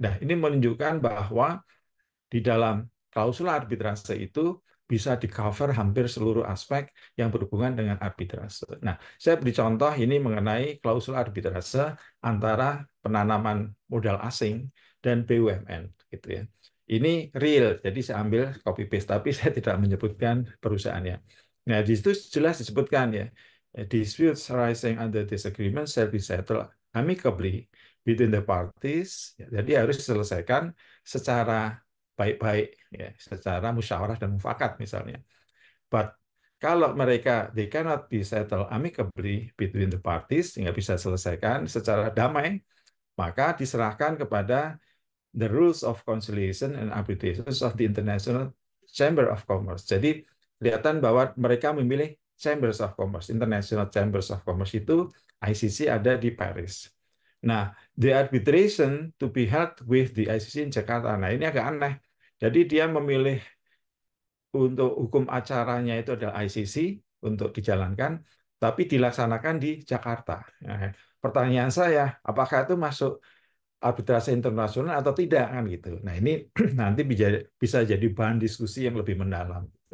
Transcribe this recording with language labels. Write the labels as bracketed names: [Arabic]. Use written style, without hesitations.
[Indonesian] Nah, ini menunjukkan bahwa di dalam klausul arbitrase itu bisa di-cover hampir seluruh aspek yang berhubungan dengan arbitrase. Nah, saya beri contoh ini mengenai klausul arbitrase antara penanaman modal asing dan BUMN gitu ya. Ini real, jadi saya ambil copy paste tapi saya tidak menyebutkan perusahaannya. [English] Nah, [Indonesian] di situ jelas disebutkan ya, [English] disputes arising under this agreement shall be settled amicably between the parties. [Indonesian] Jadi harus diselesaikan secara baik-baik ya, secara musyawarah dan mufakat misalnya. [English] But [Indonesian] kalau mereka [English] they cannot be settled amicably between the parties, [Indonesian] nggak bisa selesaikan secara damai, maka diserahkan kepada [English] the rules of conciliation and arbitration of the International Chamber of Commerce. [Indonesian] Jadi kelihatan bahwa mereka memilih Chambers of Commerce, International Chambers of Commerce itu ICC ada di Paris. [English] Nah, the arbitration to be held with the ICC in Jakarta. [Indonesian] Nah, ini agak aneh. Jadi dia memilih untuk hukum acaranya itu adalah ICC untuk dijalankan, tapi dilaksanakan di Jakarta. Nah, pertanyaan saya, apakah itu masuk arbitrase internasional atau tidak kan gitu. Nah, ini nanti bisa jadi bahan diskusi yang lebih mendalam.